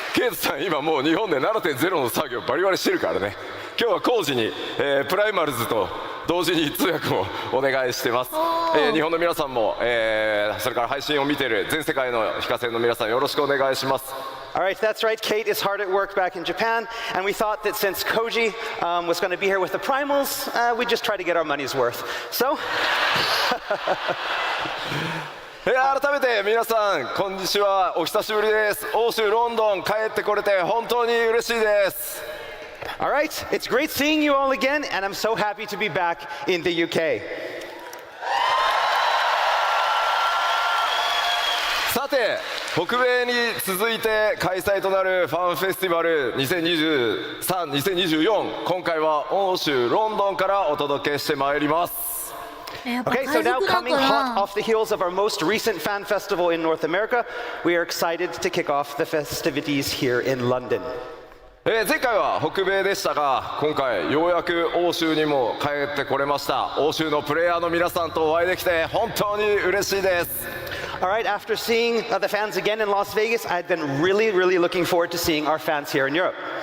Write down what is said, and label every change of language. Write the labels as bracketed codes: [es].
[ja] ケイトさん今もう日本で 7.0 の作業バリバリしてるからね。今日は工事に、プライマルズと同時に通訳もお願いしてます。日本の皆さんも、それから配信を見ている全世界の非課線の皆さんよろしくお願いします。 [en] All right, that's right. Kate is hard at work back in Japan, and we thought that since Koji was going to be here with the primals, we'd just try to get our money's worth. So. [ja] 改めて皆さんこんにちは、お久しぶりです。欧州ロンドン帰ってこれて本当に嬉しいです。 [en] All right, it's great seeing you all again, and I'm so happy to be back in the UK. [ja] さて、北米に続いて開催となるファンフェスティバル2023、2024、今回は欧州ロンドンからお届けしてまいります。 [en] Okay, so now coming hot off the heels of our most recent fan festival in North America, we are excited to kick off the festivities here in London. [ja] 前回は北米でしたが、今回ようやく欧州にも帰ってこれました。欧州のプレイヤーの皆さんとお会いできて本当に嬉しいです。 [en] All right, after seeing the fans again in Las Vegas, I'd been really looking forward to seeing our fans here in Europe.